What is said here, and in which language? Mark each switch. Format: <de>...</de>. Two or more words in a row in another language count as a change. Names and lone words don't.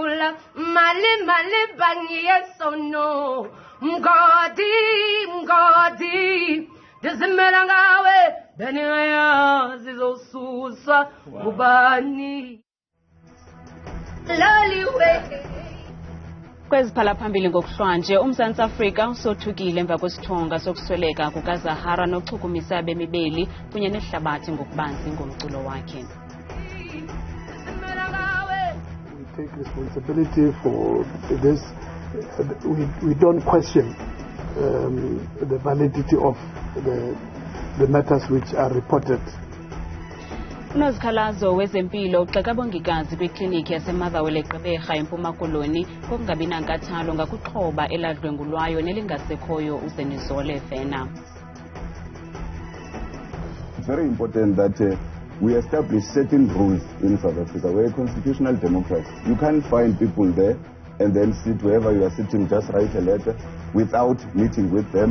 <xh>mali bangiye sono mgadi dizimela ngawe benaya zizosusa ubani loliwe. Kweziphala phambili ngokuhlwanje uMzantsi Afrika usothukile emva kwesithonga sokusweleka kukaZahara nochukumisa abemibeli kunye nehlabathi ngokubanzi ngomculo wakhe.</xh> <en>We take responsibility for this. We don't question the validity of the matters which are reported.</en> <xh>Unozikhalazo wezempilo ugxeka abongikazi kwikliniki yaseMotherwell eGqeberha eMpuma Koloni kokungabi nankathalo ngakuxhoba eladlwengulwayo nelingasekhoyo uZenizole Vena.</xh> <en>It's very important that we establish certain rules in South Africa. We're a constitutional democracy. You can't find people there and then sit wherever you are sitting, just write a letter without meeting with them.</en>